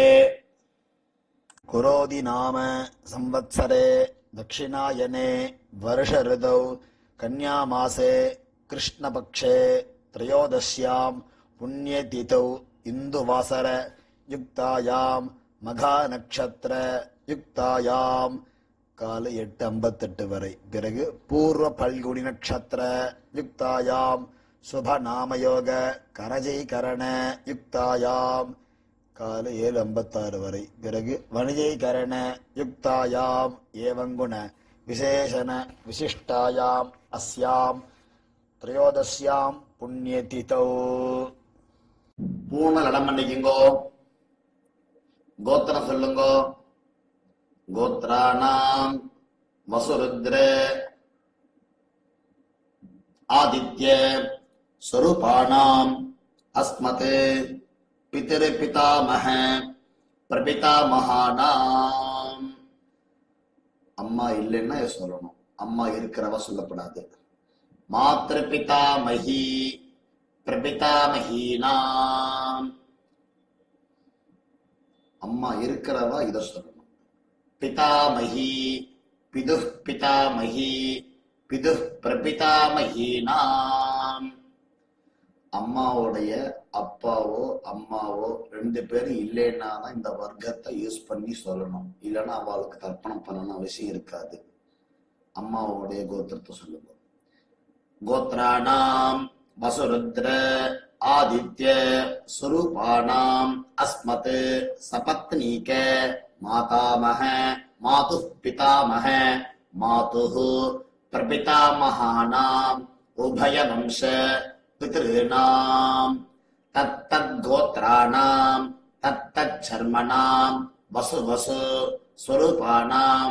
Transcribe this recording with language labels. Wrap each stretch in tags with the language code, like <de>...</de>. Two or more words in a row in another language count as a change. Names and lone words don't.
<sa>कुरोदि नाम संवत्सरे दक्षिणायने वर्ष ऋतौ कन्यामासे कृष्णपक्षे त्रयोदश्यां पुण्यतिथौ इन्दुवासर युक्तायां मघा नक्षत्र युक्तायां</sa> <ta>காலை 8:58 வரை.</ta> <sa>பிறகு पूर्व फल्गुनी नक्षत्र युक्तायाम् शुभ नामयोग गरजकरण युक्तायाम्</sa> <ta>காலை 7:56 வரை.</ta> <sa>பிறகு वणिजकरण युक्तायाम् एवङ्गुण विशेषण विशिष्टायाम् अस्याम् त्रयोदश्याम् पुण्यतिथौ.</sa> <ta>பூர்ண நடம் பண்ணிக்குங்கோ. கோத்திரம் சொல்லுங்கோ.</ta> <sa>गोत्राणाम वसुरुद्र आदित्य स्वरूपाणाम अस्मत् पितृपितामह प्रपितामहानाम.</sa> <ta>அம்மா இல்லைன்னா சொல்லணும், அம்மா இருக்கிறவ சொல்லப்படாது.</ta> <sa>मातृपितामही प्रपितामहीनाम्.</sa> <ta>அம்மா இருக்கிறவா இத சொல்லணும்.</ta> <sa>पितामही पिदुः पितामही पिदुः प्रपितामहीनाम.</sa> <ta>அம்மாவுடைய அப்பாவோ அம்மாவோ ரெண்டு பேரும் இல்லைன்னா தான் இந்த வர்க்கத்தை யூஸ் பண்ணி சொல்லணும். இல்லைன்னா அவளுக்கு தர்ப்பணம் பண்ணணும் அவசியம் இருக்காது. அம்மாவுடைய கோத்திரத்தை சொல்லுங்க.</ta> <sa>गोत्राणाम् वसुरुद्र आदित्य स्वरूपाणाम् अस्मत् सपत्नीक मातामह मातुः पितामह मातुः प्रपितामहानाम् उभयवंश पितॄणाम् तत्तद्गोत्राणाम् तत्तच्छर्मणाम् वसु वसु स्वरूपाणाम्</sa>